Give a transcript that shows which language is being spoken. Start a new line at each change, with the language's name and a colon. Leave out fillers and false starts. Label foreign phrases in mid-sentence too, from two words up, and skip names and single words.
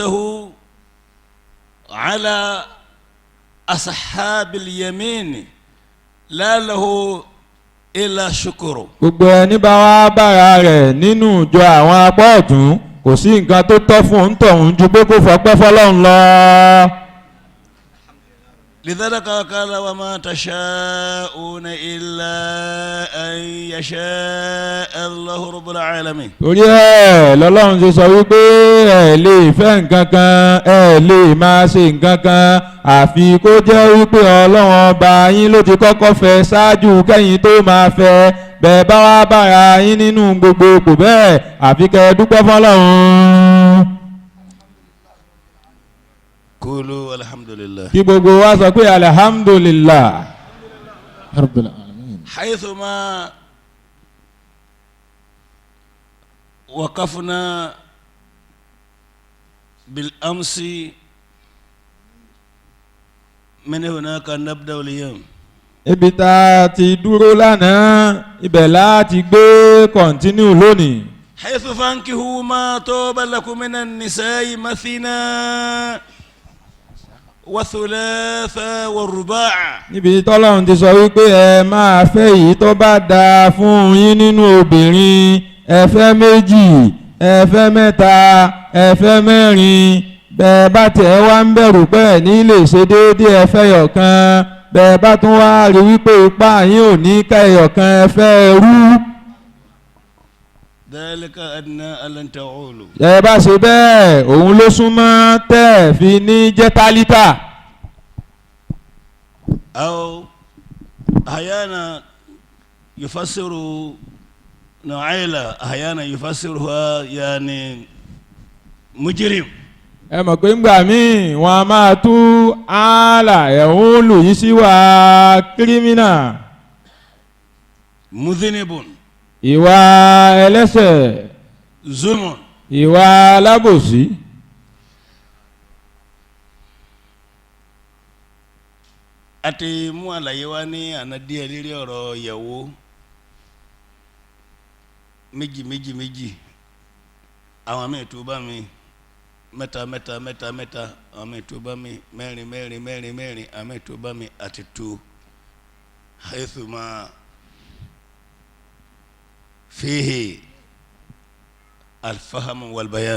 Arabic: نعمته على أصحاب اليمين لا له إلا شكر.
Yoruba: gbogbo ẹni bá wá bára rẹ̀ nínú ìjọ àwọn apá ọ̀tún kò sí nǹkan tó tọ́ fún òǹtọ̀hún ju pé kó fọpẹ́ fọlọ́run lọ.
Arabic: لذلك قال وما تشاءون إلا أن يشاء الله رب العالمين.
Yoruba: torí ẹ̀ lọ́lọ́run ṣe sọ wípé ẹ lè fẹ́ nǹkan kan ẹ lè máa ṣe nǹkan kan àfi kó jẹ́ wípé ọlọ́run ọba yín ló ti kọ́kọ́ fẹ́ ṣáájú kẹ́yìn tó máa fẹ́ bẹ́ẹ̀ bá wá bára yín nínú gbogbo ipò bẹ́ẹ̀ àfi kẹ́ ẹ dúpẹ́ fọlọ́run.
Arabic: قولوا الحمد لله.
Yoruba: kí gbogbo wa sọ pé alhamdulillah.
Arabic: رب العالمين. حيثما وقفنا بالأمس من هناك نبدأ اليوم.
Yoruba: ibi tá a ti dúró lánàá ibẹ̀ láti gbé kọ̀ntínú lónìí.
Arabic: حيث فانكحوا ما طاب لكم من النساء مثنى وثلاثة والرباع.
Yoruba: níbi tọ́lọ́run ti sọ wípé ẹ máa fẹ́ èyí tó bá dáa fún yín nínú obìnrin ẹ fẹ́ méjì ẹ fẹ́ mẹ́ta ẹ fẹ́ mẹ́rin bẹ́ẹ̀ bá tẹ̀ wá ń bẹ̀rù pé ẹ̀ ní lè ṣe déédéé ẹ fẹ́ yọ̀kan bẹ́ẹ̀ bá tún wá rí wípé ipá yín ò ní ká ẹyọ̀kan ẹ fẹ́ rú.
Arabic: ذلك أدنى أن تعولوا.
Yoruba: ẹ bá ṣe bẹ́ẹ̀ òun ló súnmọ́ tẹ́ ẹ̀ fi ní jẹ́ tálíkà.
Arabic: أو أحيانا يفسر نعيلة أحيانا يفسرها يعني مجرم.
Yoruba: ẹ mọ̀ pé ńgbà míì wọn a máa tú ààlà ẹ̀hún lù yìí sí wa kírímínà.
Arabic: مذنب.
Yoruba: ìwà ẹlẹ́ṣẹ̀.
Arabic: ظلم.
Yoruba: ìwà alábòsí. àti mú àlàyé wá ní àná díẹ̀ lérí ọ̀rọ̀ ìyàwó méjì àwọn míì tó bá mi mẹ́ta àwọn míì tó bá mi mẹ́rin àwọn míì tó bá mi àti tó
Arabic: حيثما فيه الفهم والبيان.